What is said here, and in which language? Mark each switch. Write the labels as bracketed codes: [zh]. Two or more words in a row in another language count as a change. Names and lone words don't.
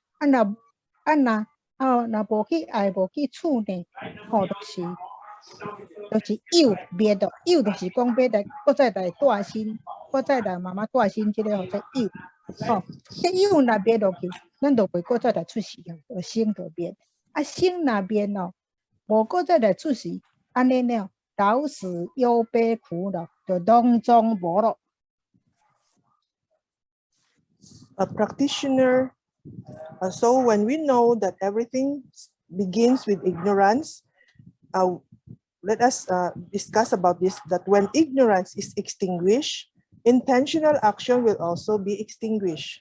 [nan] 若无去爱，无去处呢，就是有灭咯，有就是讲要来，搁再来带心，搁再来慢慢带心，即个叫做有，这有若灭落去，咱就袂搁再来出世，就生就灭，生若灭咯，无搁再来出世，安尼了，老死忧悲苦咯，就拢总无咯。 [en] A practitioner, so when we know that everything begins with ignorance, let us discuss about this, that when ignorance is extinguished, intentional action will also be extinguished.